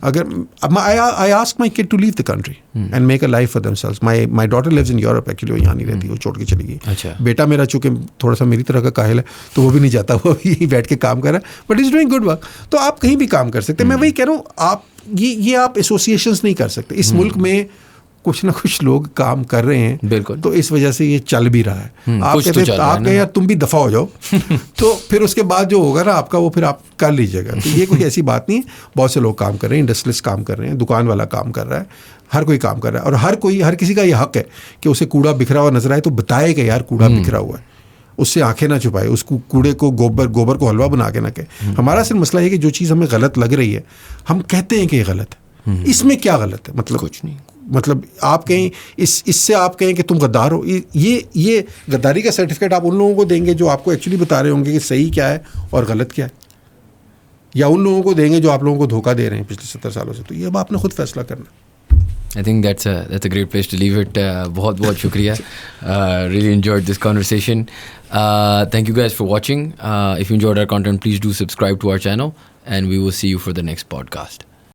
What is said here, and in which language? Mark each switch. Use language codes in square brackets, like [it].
[en] اگر I asked my kid to leave the country and make a life for themselves. My daughter lives in Europe actually. [ur] وہ یہاں نہیں رہتی, وہ چھوڑ کے چلی گئی. بیٹا میرا چونکہ تھوڑا سا میری طرح کا قائل ہے تو وہ بھی نہیں جاتا, وہ بھی بیٹھ کے کام کر رہا ہے, [en] But is doing good work. [ur] تو آپ کہیں بھی کام کر سکتے ہیں. میں وہی کہہ رہا ہوں, آپ یہ آپ ایسوسیشنس نہیں کر سکتے. اس ملک میں کچھ نہ کچھ لوگ کام کر رہے ہیں, بالکل, تو اس وجہ سے یہ چل بھی رہا ہے. آپ کہتے ہیں آپ کہیں یار تم بھی دفع ہو جاؤ, تو پھر اس کے بعد جو ہوگا نا آپ کا, وہ پھر آپ کر لیجیے گا. تو یہ کوئی ایسی بات نہیں ہے. بہت سے لوگ کام کر رہے ہیں, انڈسٹریلسٹ کام کر رہے ہیں, دکان والا کام کر رہا ہے, ہر کوئی کام کر رہا ہے, اور ہر کسی کا یہ حق ہے کہ اسے کوڑا بکھرا ہوا نظر آئے تو بتائے کہ یار کوڑا بکھرا ہوا ہے, اس سے آنکھیں نہ چھپائے, اس کو کوڑے کو گوبر کو حلوہ بنا کے نہ کہے. ہمارا صرف مسئلہ یہ کہ جو چیز ہمیں غلط لگ رہی ہے ہم کہتے ہیں کہ یہ غلط ہے. اس میں کیا غلط ہے؟ مطلب کچھ نہیں. مطلب آپ کہیں اس سے آپ کہیں کہ تم غدار ہو, یہ غداری کا سرٹیفکیٹ آپ ان لوگوں کو دیں گے جو آپ کو ایکچولی بتا رہے ہوں گے کہ صحیح کیا ہے اور غلط کیا ہے, یا ان لوگوں کو دیں گے جو آپ لوگوں کو دھوکہ دے رہے ہیں پچھلے 70 سالوں سے؟ تو یہ اب آپ نے خود فیصلہ کرنا. [en] I think that's a great place to leave it. [ur] بہت شکریہ. [en] Really enjoyed this conversation. Thank you guys for watching. If you enjoyed our content, please do subscribe to our channel and we will see you for the next podcast.